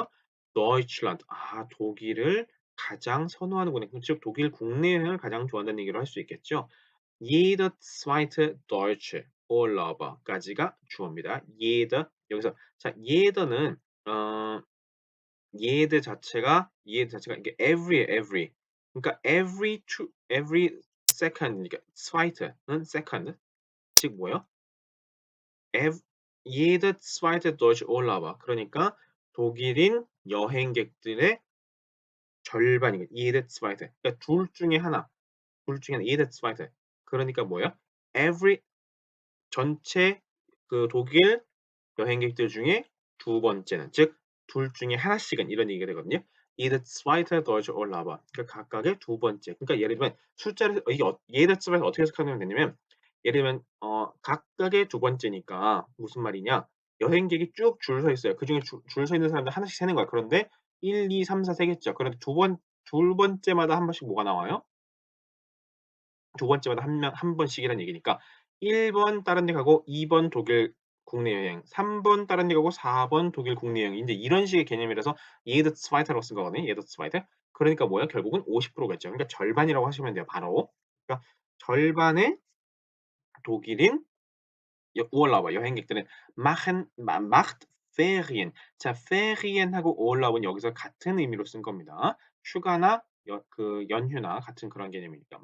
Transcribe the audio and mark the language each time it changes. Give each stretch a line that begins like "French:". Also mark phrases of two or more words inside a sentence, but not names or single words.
Korean: Deutschland. 독일을 가장 선호하는구나. 즉 독일 국내 여행을 가장 좋아한다는 얘기로 할 수 있겠죠.
German: Jeder zweite Deutsche Urlauber까지가 주어입니다.
Korean: Jeder 여기서 자 jeder는 jeder 자체가 이게 every 그러니까
English: every second
Korean: 니까 zweite는 second 즉 뭐예요?
German: jeder zweite Deutsche Urlauber
Korean: 그러니까 독일인 여행객들의 절반이거든요.
German: jeder zweite
Korean: 그러니까 둘 중에 하나
German: jeder zweite
Korean: 그러니까 뭐예요? every 전체 그 독일 여행객들 중에 두 번째는 즉 둘 중에 하나씩은 이런 얘기가 되거든요.
German: Jeder zweite deutsche Urlauber
Korean: 그러니까 각각의 두 번째. 그러니까 예를 들면 숫자를 이게
German: jeder zweite
Korean: 어떻게 해석하면 되냐면 예를 들면 각각의 두 번째니까 무슨 말이냐? 여행객이 쭉 줄 서 있어요. 그중에 줄 서 있는 사람들 하나씩 세는 거야. 그런데 1, 2, 3, 4 세겠죠. 그런데 둘 번째마다 한 번씩 뭐가 나와요? 두 번째마다 한 번씩이라는 얘기니까 1번 다른 데 가고 2번 독일 국내 여행, 3번 다른 데 가고 4번 독일 국내 여행. 인제 이런 식의 개념이라서
German: jede zweite
Korean: 라고 쓴 거거든요.
German: jede zweite.
Korean: 그러니까 뭐예요? 결국은 50% 겠죠. 그러니까 절반이라고 하시면 돼요, 바로. 그러니까 절반의 독일인 Urlauber, 여행객들은
German: macht Ferien.
Korean: 자, Ferien하고 Urlaub은 여기서 같은 의미로 쓴 겁니다. 휴가나 연휴나 같은 그런 개념이니까.